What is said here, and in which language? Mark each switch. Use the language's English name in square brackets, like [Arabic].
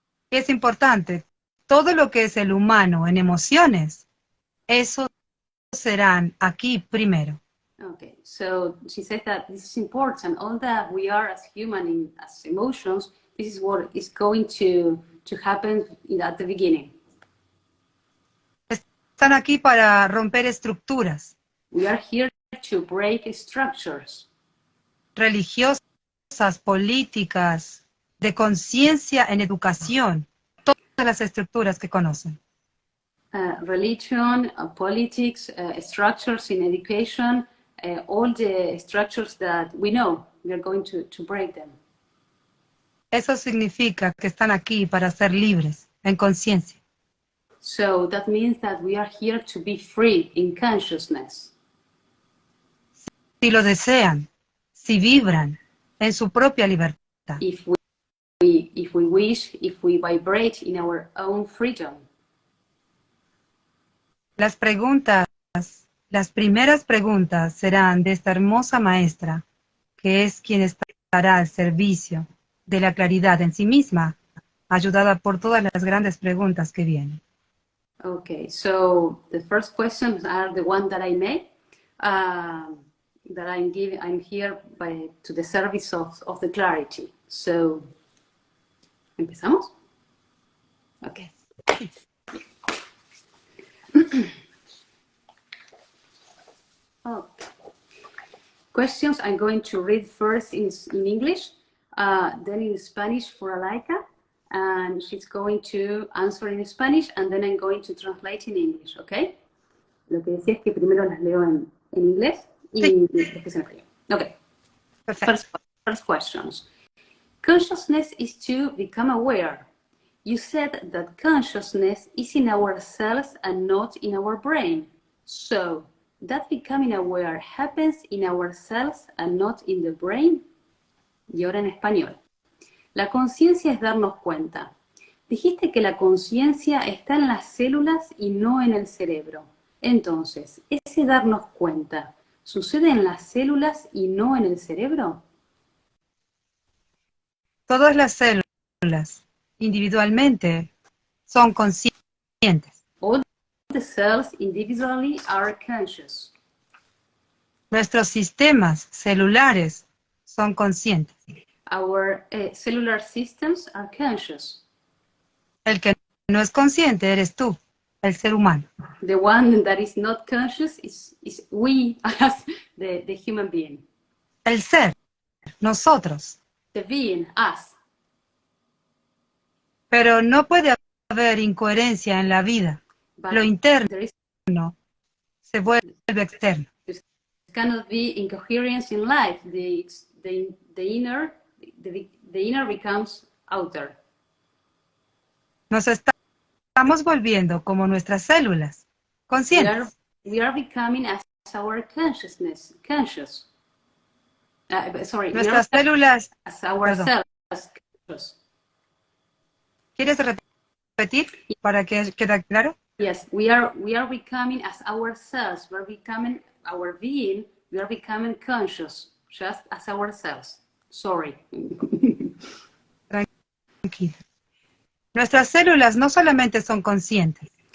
[Spanish] Es importante, todo lo que es el humano en emociones, eso serán aquí primero. [English] Okay, so she said that this is important. All that we are as human as emotions, this is what is going to happen at the beginning. [Spanish] Están aquí para romper estructuras. [English] We are here to break structures. [Spanish] Religiosas, políticas, de conciencia en educación, todas las estructuras que conocen. [English] Religion, politics, structures in education, all the structures that we know, we are going to break them. [Spanish] Eso significa que están aquí para ser libres, en conciencia. [English] So that means that we are here to be free in consciousness. [Spanish] Si lo desean, si vibran en su propia libertad. [English] If we wish, if we vibrate in our own freedom. [Spanish] Las primeras preguntas serán de esta hermosa maestra, que es quien estará al servicio de la claridad en sí misma, ayudada por todas las grandes preguntas que vienen. [English] Okay, so the first questions are the one that I made, that I'm here to the service of the clarity. So, [Spanish] ¿empezamos? [English] Okay. Oh. Questions I'm going to read first in English, then in Spanish for Alhaikaha, and she's going to answer in Spanish, and then I'm going to translate in English, okay? [Spanish] Lo que decía es que primero las leo en inglés y después en español. [English] Okay. First questions. Consciousness is to become aware. You said that consciousness is in our cells and not in our brain. So, that becoming aware happens in our cells and not in the brain? [Spanish] Y ahora en español. La conciencia es darnos cuenta. Dijiste que la conciencia está en las células y no en el cerebro. Entonces, ese darnos cuenta, ¿sucede en las células y no en el cerebro? Todas las células, individualmente, son conscientes. [English] All the cells individually are conscious. [Spanish] Nuestros sistemas celulares son conscientes. [English] Our cellular systems are conscious. [Spanish] El que no es consciente eres tú, el ser humano. [English] The one that is not conscious is we as the human being. [Spanish] El ser, nosotros. [English] The being, us. [Spanish] Pero no puede haber incoherencia en la vida. [English] But [Spanish] Lo interno [English] there is, [Spanish] se vuelve externo. [English] cannot be incoherence in life. The inner becomes outer. [Spanish] Nos estamos volviendo como nuestras células, conscientes. [English] We are becoming as our consciousness, conscious. [Spanish] Nuestras células, [English] as our [Spanish] perdón. [English] cells, conscious. [Spanish] ¿Quieres repetir para que quede claro? [English] Yes, we are becoming as ourselves. We're becoming our being. We are becoming conscious, just as ourselves. Sorry. [Spanish] Tranquila. Nuestras células no solamente son conscientes,